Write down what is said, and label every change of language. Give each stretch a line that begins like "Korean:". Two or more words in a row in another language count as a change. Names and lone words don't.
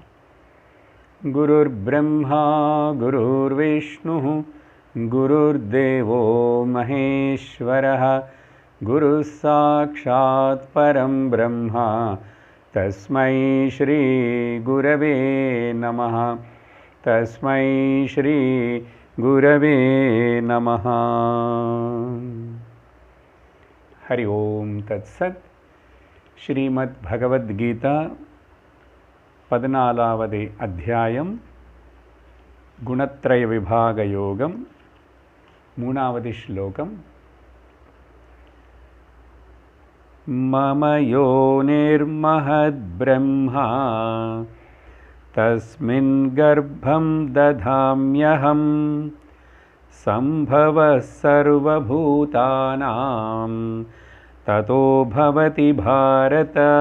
Sanskrit: गुरुर्ब्रह्मा गुरुर्विष्णुः गुरुर्देवो महेश्वरः गुरुः साक्षात् परं ब्रह्म तस्मै श्री गुरवे नमः। तस्मै श्री गुरवे नमः। हरि ओम तत्सत्।
Tamil: श्रीमद् भगवद्गीता 14வது அத்தியாயம் குணத்ரய விபாக யோகம் 3வது ஸ்லோகம்.
Sanskrit: मम योनिर्महत् ब्रह्म तस्मिन् गर्भम् दधाम्यहम् सम्भव सर्वभूतानाम् ततो भवति भारत.